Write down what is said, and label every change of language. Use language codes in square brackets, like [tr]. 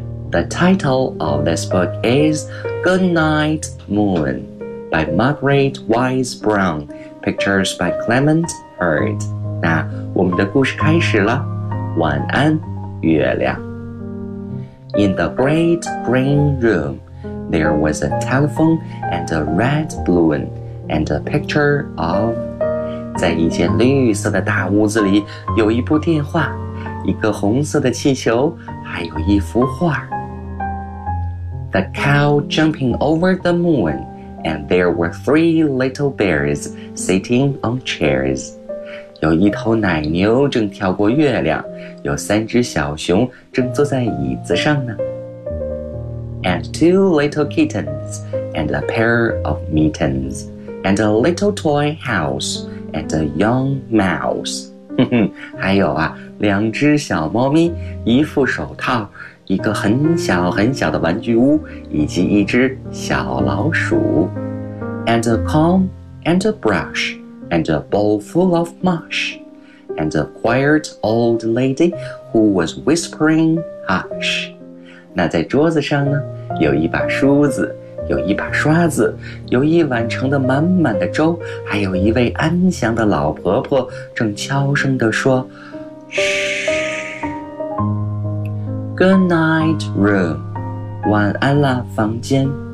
[en] The title of this book is Good Night Moon by Margaret Wise Brown Pictures by Clement Hurd。 [zh] 那我们的故事开始了，晚安月亮。 [en] In the great green room, there was a telephone and a red balloon and a picture of... [zh] 在一间绿色的大屋子里有一部电话，一个红色的气球，还有一幅画。 [en] The cow jumping over the moon, and there were three little bears sitting on chairs. [zh] 有一头奶牛正跳过月亮，有三只小熊正坐在椅子上呢。 [en] And two little kittens, and a pair of mittens, and a little toy house, and a young mouse. [zh] 还有啊，两只小猫咪，一副手套，一个很小很小的玩具屋，以及一只小老鼠。 [en] And a comb and a brush. And a bowl full of mush, and a quiet old lady who was whispering hush. [zh] 那在桌子上呢，有一把梳子，有一把刷子，有一碗盛得满满的粥，还有一位安详的老婆婆正悄声地说 ， [en] Shh. Good night, room. [zh] 晚安啦，房间。